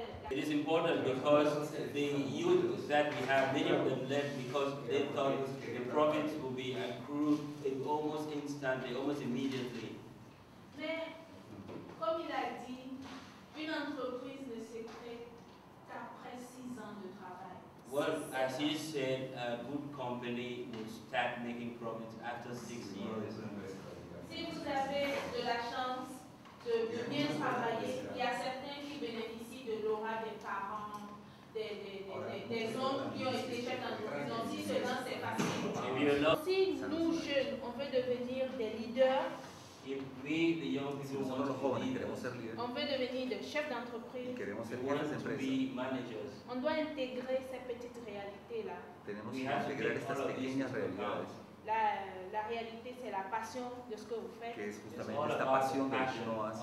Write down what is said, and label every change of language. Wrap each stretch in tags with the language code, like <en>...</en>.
<en>It is important because the youth that we have, many of them left because they thought the profits would be accrued almost instantly, almost immediately.</en> <fr>Mais, comme il a dit, une entreprise ne se crée qu'après 6 ans de travail.</fr> <en>Well, as he said, a good company will start making profits after 6 years.</en> <fr>Si vous avez de la chance de bien travailler, il y a certains qui bénéficient de l'aura des parents, des hommes qui ont été chefs d'entreprise. Donc, si ce lance, c'est facile. Si nous, jeunes, on veut devenir des leaders,</fr> <en>If we, the young people, want to be leaders,</en> <fr>on veut devenir des chefs d'entreprise,</fr> <en>we want to be managers.</en> <fr>on doit intégrer ces petites réalités-là.</fr> <es>Tenemos que integrar estas pequeñas realidades.</es> <fr>La réalité, c'est la passion de ce que vous faites.</fr> <es>Que es justamente esta pasión de lo que uno hace.</es>